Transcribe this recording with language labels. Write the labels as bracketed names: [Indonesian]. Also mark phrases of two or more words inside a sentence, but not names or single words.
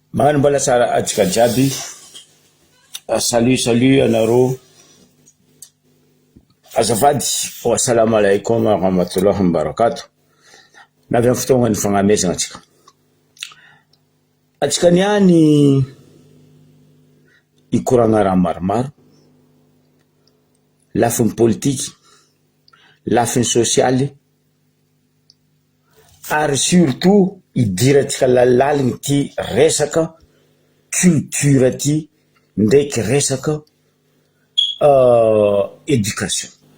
[Malagasy] Magnano mbola tsara atsika jiaby. Salut anaro. Azafady. [Arabic] السلام عليكم ورحمة الله وبركاته. [Malagasy] Navy amin'ny fotoagna ny fagnamezana atsika. Atsika niany ikoragna raha maromaro. Lafiny politique, lafiny sociale, ary surtout idiratsika lalàligny ty resaka culture ty ndraiky resaka éducation.